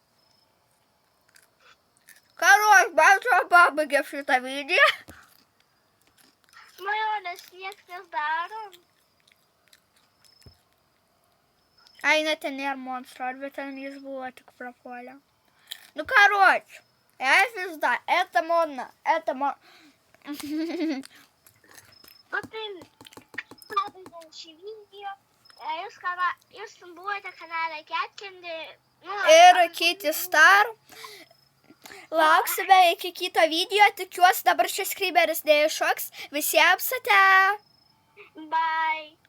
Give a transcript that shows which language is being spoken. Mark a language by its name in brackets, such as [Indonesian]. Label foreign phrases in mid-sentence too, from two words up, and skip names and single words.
[Lithuanian] Karoš, man atrodo, pabaigėm šitą video. Nu jo, nes nieks nedarom. Ai, ne, ten nėra monstro, arba ten jis buvo tik prapuolė. Nu, karoč. [Russian] звезда, это модно, это модно. Вот и [Lithuanian] пабaigiam šį video. Jūs buvote kanale Ketkindi. Ir Kitty Star. Lauksime iki kito video, tikiuosi dabar šis skryberis neiššoks. Visiems ate. Bye.